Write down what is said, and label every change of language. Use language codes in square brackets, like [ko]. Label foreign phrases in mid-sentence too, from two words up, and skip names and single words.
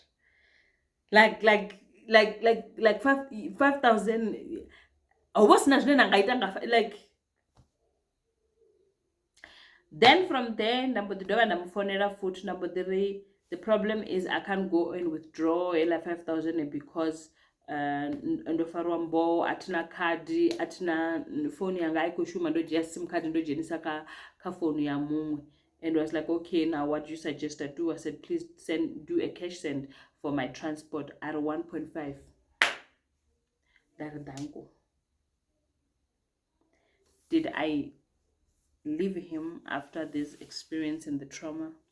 [en] Like 5,000. Like, then from there, number the problem is I can't go and withdraw 5,000 because [sn] ndofarwambo atina kadi atina phone yanga aikoshuma ndojiya sim card ndojenisa ka phone ya mumwe. [en] And I was like, okay, now what do you suggest I do? I said, please do a cash send for my transport at 1.5. Did I leave him after this experience and the trauma?